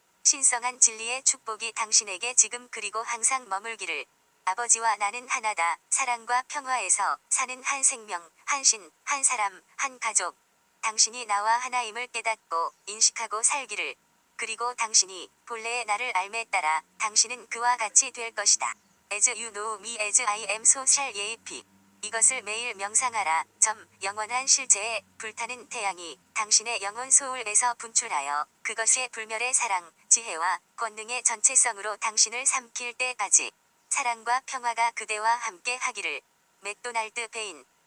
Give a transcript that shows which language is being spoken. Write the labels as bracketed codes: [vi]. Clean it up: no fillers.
[ko] 신성한 진리의 축복이 당신에게 지금 그리고 항상 머물기를. 아버지와 나는 하나다. 사랑과 평화에서 사는 한 생명, 한 신, 한 사람, 한 가족. 당신이 나와 하나임을 깨닫고 인식하고 살기를. 그리고 당신이 본래의 나를 알매 따라 당신은 그와 같이 될 것이다. [en] As you know me as I am so shall ye be. [ko] 이것을 매일 명상하라. 영원한 실체에 불타는 태양이 당신의 영혼 소울에서 분출하여 그것의 불멸의 사랑, 지혜와 권능의 전체성으로 당신을 삼킬 때까지 사랑과 평화가 그대와 함께 하기를. 맥도날드 베인